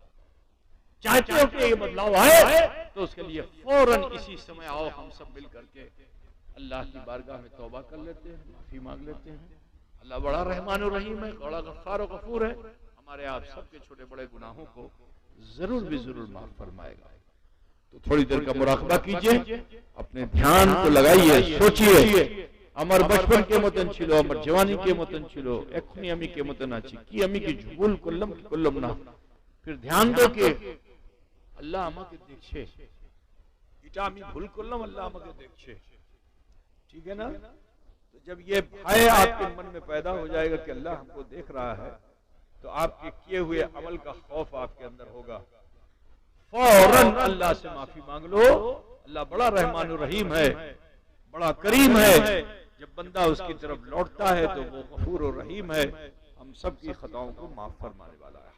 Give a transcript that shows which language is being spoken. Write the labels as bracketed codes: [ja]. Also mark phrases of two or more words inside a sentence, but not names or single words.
[ur] چاہتے ہو کہ یہ بدلاؤ آئے تو اس کے لیے فوراً اسی سمے آؤ، ہم سب مل کر کے اللہ کی بارگاہ میں توبہ کر لیتے ہیں، معافی مانگ لیتے ہیں۔ اللہ بڑا رحمان و رحیم ہے، بڑا غفار و غفور ہے، ہمارے آپ سب کے چھوٹے بڑے گناہوں کو ضرور بھی ضرور معاف فرمائے گا۔ تو تھوڑی دیر کا مراقبہ کیجئے، اپنے دھیان کو لگائیے، سوچئے [bn] আমার বচপন কে মতন ছিল, আমার জওয়ানি কে মতন ছিল, এখনই আমি কে মতন আছি, কি আমি কি ভুল করলাম কি করলাম না। ফির ধ্যান দাও কে আল্লাহ আমাকে দেখছে, এটা আমি ভুল করলাম আল্লাহ আমাকে দেখছে, [ur] ٹھیک ہے نا؟ تو جب یہ بھائے آپ کے من میں پیدا ہو جائے گا کہ اللہ ہم کو دیکھ رہا ہے تو آپ کے کیے ہوئے عمل کا خوف آپ کے اندر ہوگا، فوراً اللہ سے معافی مانگ لو۔ اللہ بڑا رحمان الرحیم ہے، بڑا کریم ہے، جب بندہ اس کی طرف لوٹتا ہے تو وہ غفور و رحیم ہے، ہم سب کی خطاؤں کو معاف فرمانے والا ہے۔